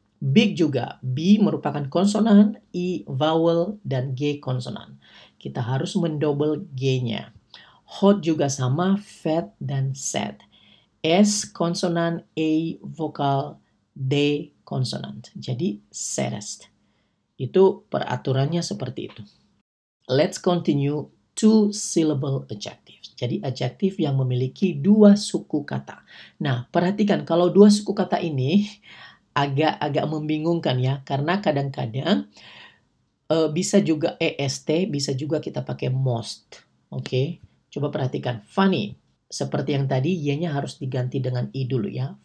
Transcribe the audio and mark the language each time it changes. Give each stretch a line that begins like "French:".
Indonesian: Big juga, B merupakan konsonan, I vowel, dan G konsonan. Kita harus mendouble G-nya. Hot juga sama, fat dan sad. S konsonan, A vokal, D konsonan. Jadi saddest. Itu peraturannya seperti itu.
English: Let's continue two syllable adjectives.
Indonesian: Jadi adjektif yang memiliki 2 suku kata. Nah, perhatikan kalau 2 suku kata ini agak membingungkan ya, karena kadang-kadang bisa juga est, bisa juga kita pakai most. Oke, coba perhatikan. Funny, seperti yang tadi, y-nya harus diganti dengan i dulu ya.